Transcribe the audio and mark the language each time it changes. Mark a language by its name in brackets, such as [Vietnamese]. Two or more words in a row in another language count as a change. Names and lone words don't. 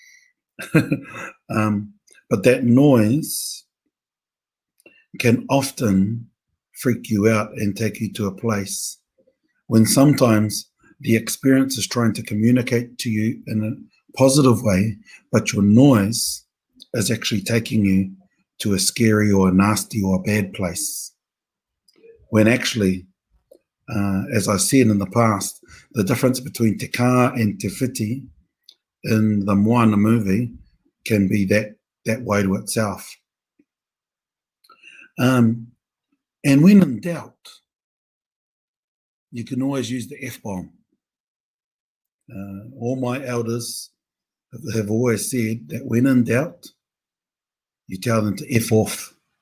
[English] But that noise can often freak you out and take you to a place when sometimes the experience is trying to communicate to you in a positive way, but your noise is actually taking you to a scary or a nasty or a bad place. When actually, as I've said in the past, the difference between te kā and te whiti in the Moana movie can be that wairu itself. And when in doubt, you can always use the F-bomb. All my elders have always said that when in doubt, you tell them to F off.